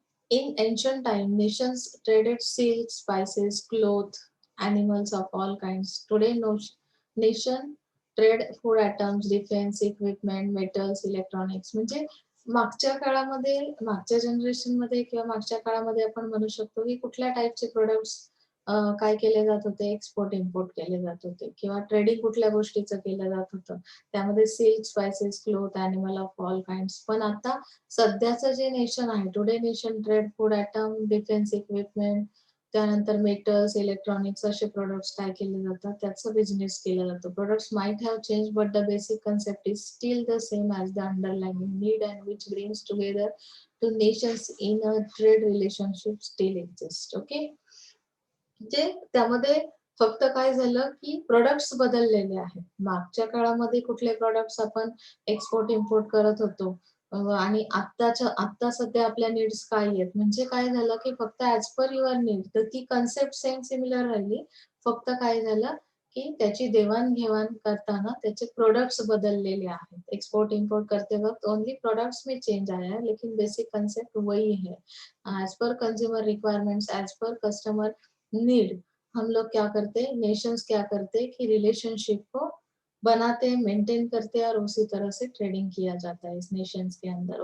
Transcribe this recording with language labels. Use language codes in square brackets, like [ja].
[en] In ancient time, nations traded silk, spices, cloth, animals of all kinds. Today, nation trade food items, defense equipment, metals, electronics. [mr] म्हणजे मागच्या काळामध्ये, मागच्या generation मध्ये किंवा मागच्या काळामध्ये आपण म्हणू शकतो की कुठल्या टाईपचे प्रोडक्ट्स काय केले जात होते, एक्सपोर्ट इम्पोर्ट केले जात होते किंवा ट्रेडिंग कुठल्या गोष्टीचं केलं जात होतं. त्यामध्ये [en] Silk, spices, cloth, animal of all kinds. [mr] पण आता सध्याचं जे नेशन आहे, [en] today nation trade food item, defence equipment, [mr] त्यानंतर मेटल्स, इलेक्ट्रॉनिक्स असे प्रोडक्ट्स काय केले जातात, त्याचा बिझनेस केला जातो. [en] Products might have change but the basic concept is still the same as the underlying need and which brings together two nations in a trade relationship still exist. Okay. [mr] म्हणजे त्यामध्ये फक्त काय झालं की प्रोडक्ट्स बदललेले आहेत. मागच्या काळामध्ये कुठले प्रोडक्ट्स आपण एक्सपोर्ट इम्पोर्ट करत होतो आणि आता सध्या आपल्या नीड्स काय आहेत, म्हणजे काय झालं की फक्त [en] as per your need, [mr] तर ती कन्सेप्ट सेम सिमिलर राहिली. फक्त काय झालं की त्याची देवाणघेवाण करताना त्याचे प्रोडक्ट्स बदललेले आहेत. [hi] एक्सपोर्ट इम्पोर्ट करते वक्त ओनली प्रोडक्ट्स में चेंज आया है, लेकिन बेसिक कंसेप्ट वही है. As per consumer requirements, as per customer need, हम लोग क्या करते हैं, नेशंस क्या करते हैं कि रिलेशनशिप को बनाते हैं, मेंटेन करते हैं और उसी तरह से ट्रेडिंग किया जाता है इस नेशंस के अंदर.